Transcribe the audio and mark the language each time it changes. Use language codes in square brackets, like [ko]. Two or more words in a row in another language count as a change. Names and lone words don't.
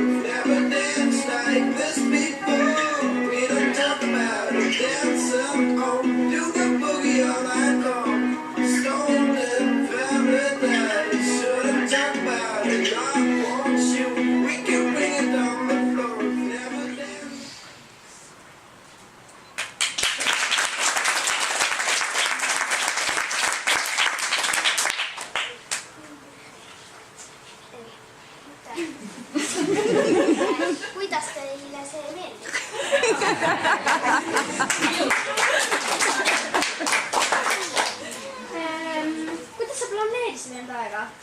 [en] Never danced like this before. We don't talk about it, dance on. Do the boogie all night long. Stolen paradise, shouldn't talk about it. I want you, we can bring it on the floor. Never danced. [et] Kuidas teile see meeldib? Kuidas sa planeerisid enda aega?